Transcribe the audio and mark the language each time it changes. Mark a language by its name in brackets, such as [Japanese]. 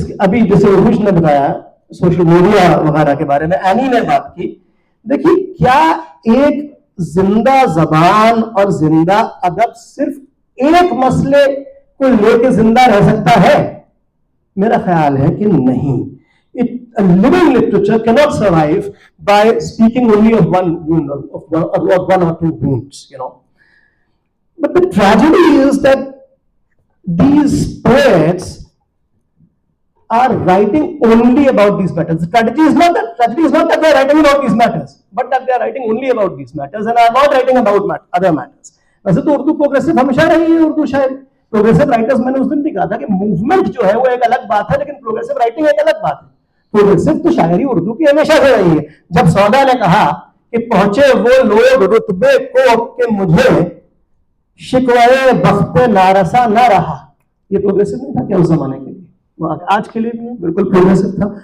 [Urdu] ابھی جیسے عروج نے بتایا سوشل میڈیا وغیرہ کے بارے میں, اینی نے بات کی. دیکھیے کیا ایک زندہ زبان اور زندہ ادب صرف ایک مسئلے کو لے کے زندہ رہ سکتا ہے؟ میرا خیال ہے کہ نہیں. [English] A living literature cannot survive by speaking only of one wound, of one or two wounds, But the tragedy is that these poets are writing only about these matters. The tragedy is not that they are writing about these matters, but that they are writing only about these matters and are not writing about other matters. [Urdu] ویسے تو Urdu progressive ہمیشہ رہی ہے, اردو شاعری progressive writers, میں نے اس دن بھی کہا تھا کہ موومنٹ جو ہے وہ ایک الگ بات ہے, لیکن پروگریسو رائٹنگ ایک الگ بات ہے. پروگریسو تو شاعری اردو کی ہمیشہ سے رہی ہے. جب سودا نے کہا کہ پہنچے وہ لوگ رتبے کو کہ مجھے شکوائے بخت نارسا نہ رہا, یہ پروگریسو نہیں تھا کیا اس زمانے کے لیے؟ وہ آج کے لیے بھی بالکل پروگریسو تھا.